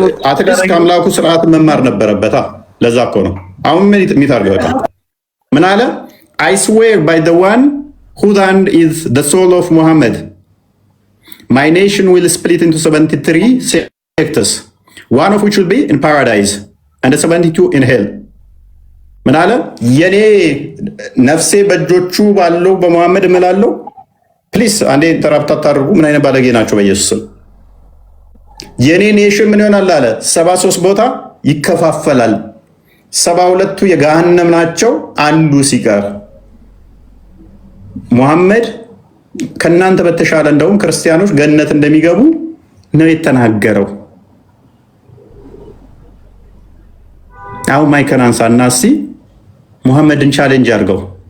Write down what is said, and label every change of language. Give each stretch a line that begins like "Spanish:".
Amharic: አትሊስት ከአምላኩ ስርዓት መማር ነበረበታ። ለዛ እኮ ነው አሁን ምን የሚታርገው በቃ ምን አለ?
English: I swear by the one whose hand is the soul of Muhammad my nation will split into 73 sects one of which will be in paradise and 72 in hell
Amharic: ምን አለ? የኔ ነፍሴ በእጆቹ ባለው በመሐመድ እምላለው። ፕሊስ አንዴ ኢንተራፕት አታድርጉ። ምን አይነት ባለጌ ናቸው በኢየሱስ ስም። የኔ ኔሽን ምን ይሆናል አለ? 73 ቦታ ይከፋፈላል። 72ቱ የገሃነም ናቸው አንዱ ሲቀር። ሙሐመድ ከናንተ በተሻለ እንደውም ክርስቲያኖች ገነት እንደሚገቡ ነው የተናገረው። አሁን ማይከን አንሳና እስኪ ሙሐመድን ቻሌንጅ አድርገው፣